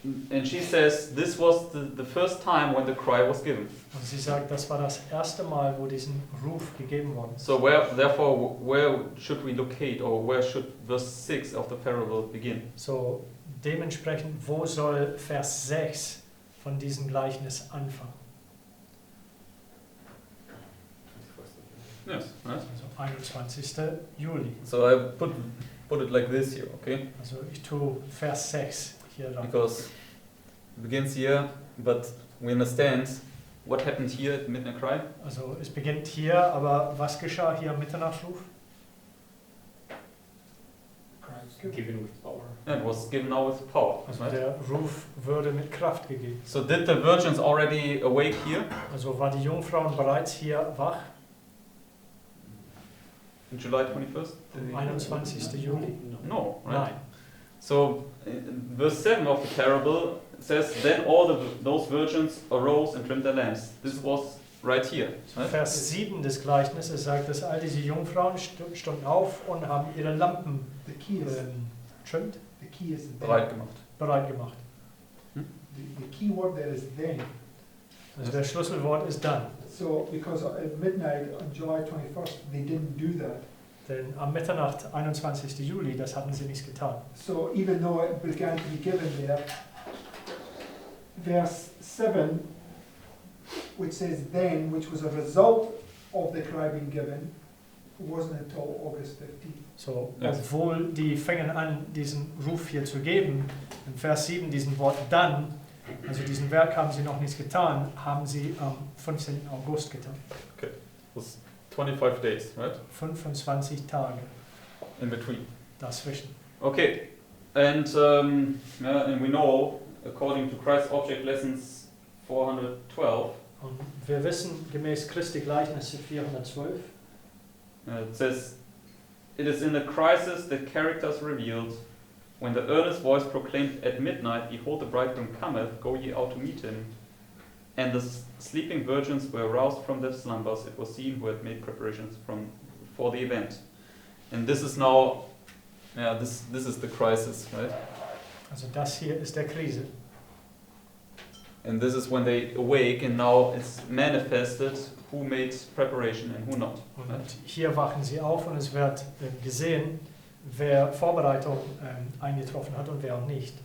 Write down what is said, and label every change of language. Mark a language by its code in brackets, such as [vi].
[en] and she says this was the first time when the cry was given. [de] Und sie sagt, das war das erste Mal, wo diesen Ruf gegeben worden ist. [en] So therefore, where should we locate, or where should verse 6 of the parable begin? [de] So, dementsprechend, wo soll Vers 6 von diesem Gleichnis anfangen? [en] Yes, right? [de] Also 21. Juli. [en] So I put it like this here, okay? [de] Also ich tue Vers 6 hier rein. [en] Because it begins here, but we understand what happened here at midnight cry. [de] Also es beginnt hier, aber was geschah hier am Mitternachtsruf? [en] Given with power. And it was given now with power. [de] Also [en] Right? [de] der Ruf würde mit Kraft gegeben. [en] So did the virgins already awake here [de] Also war die Jungfrauen bereits hier wach [en] in July 21st? [de] am 21. Juli? [en] No, right? [de] Nein. [en] So verse 7 of the parable says, then all those virgins arose and trimmed their lamps. This was right here. Right? [de] Vers 7 des Gleichnisses sagt, dass all diese Jungfrauen stunden auf und haben ihre Lampen [en] The key is [de] trimmt, [en] the key is then. [de] Bereit gemacht. bereit gemacht. [en] The key word there is then. [de] Also der Schlüsselwort ist dann. [en] So because at midnight on July 21st they didn't do that. [de] Denn am Mitternacht, 21. Juli, das hatten sie nicht getan. [en] So even though it began to be given there, verse 7, which says then, which was a result of the cry being given, wasn't until August 15th. [de] So, Ja. obwohl die fingen an, diesen Ruf hier zu geben, in Vers 7 diesen Wort dann, also diesen Werk haben sie noch nicht getan, haben sie am 15. August getan. [en] It was 25 days, right? [de] 25 Tage [en] In between. [de] dazwischen. [en] Okay, and and we know, according to Christ's Object Lessons 412, [de] Und wir wissen gemäß Christi Gleichnisse 412, [en] it says, it is in the crisis that characters revealed, when the earnest voice proclaimed at midnight, behold the bridegroom cometh, go ye out to meet him. And the sleeping virgins were aroused from their slumbers, it was seen who had made preparations for the event. And this is now, this is the crisis, right? [de] also das hier ist der Krise. [en] And this is when they awake, and now it's manifested who made preparation and who not. [de] Und hier wachen sie auf und es wird gesehen, wer Vorbereitung eingetroffen hat und wer auch nicht.